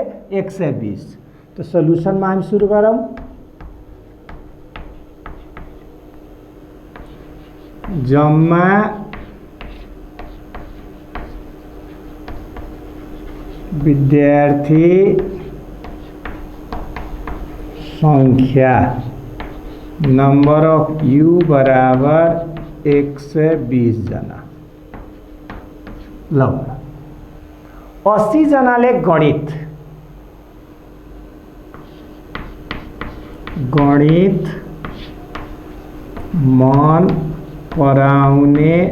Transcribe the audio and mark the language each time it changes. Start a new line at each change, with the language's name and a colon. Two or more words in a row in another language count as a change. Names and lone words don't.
Nepali: 120। तो सल्युसनमा हामी सुरु गरौँ। जम्मा विद्यार्थी संख्या
English: number of U
Nepali: बराबर 120 जना। ल 80 जनाले गणित मन पराउने